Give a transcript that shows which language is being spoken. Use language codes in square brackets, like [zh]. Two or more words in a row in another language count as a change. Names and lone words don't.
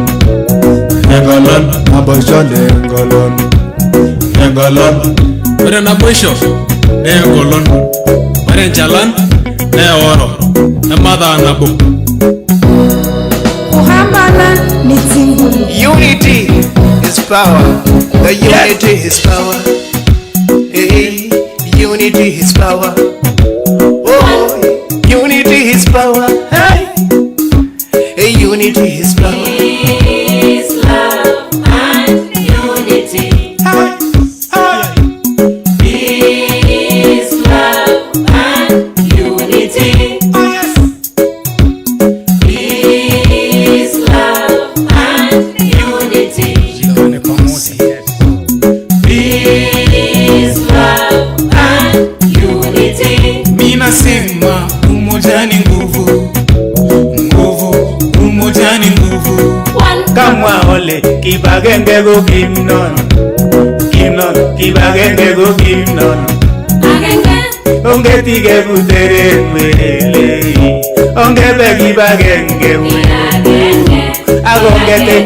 [mas] Engolon, aboshane engolon. Engolon. Ore naboisho ne engolon. Ore enchalan ne oro. Emadha nabo. [luy] Kuhambana ni tingulu [en] Unity is power. The unity is power. Hey, unity is power. Oh, unity is power. Hey, hey, unity is power. Peace, love and unity Peace, love and unity Peace, love and unity Peace, love and unity [sw] Mina sema umoja ni nguvu, nguvu, umoja ni nguvu. [kln] Kamwa ole kibagenge go kimnon, kimnon, kibagenge go kimnon. Ongetige butere wele, ongebe kibagenge wele, agongete